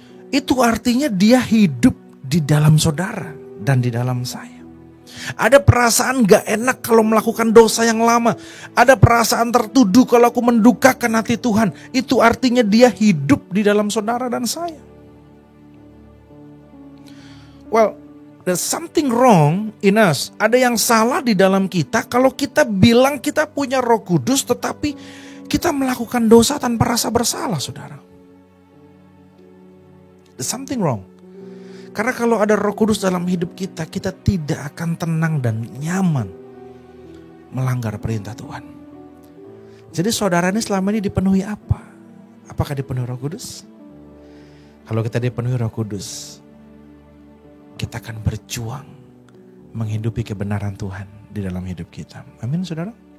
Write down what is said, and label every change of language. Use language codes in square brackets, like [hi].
[id] itu artinya dia hidup di dalam saudara dan di dalam saya. Ada perasaan gak enak kalau melakukan dosa yang lama. Ada perasaan tertuduh kalau aku mendukakan hati Tuhan. Itu artinya dia hidup di dalam saudara dan saya. [en] Well, there's something wrong in us. [id] Ada yang salah di dalam kita kalau kita bilang kita punya Roh Kudus tetapi kita melakukan dosa tanpa rasa bersalah, saudara. [en] There's something wrong. [id] Karena kalau ada Roh Kudus dalam hidup kita, kita tidak akan tenang dan nyaman melanggar perintah Tuhan. Jadi saudara ini selama ini dipenuhi apa? Apakah dipenuhi Roh Kudus? Kalau kita dipenuhi Roh Kudus, kita akan berjuang menghidupi kebenaran Tuhan di dalam hidup kita. Amin, saudara.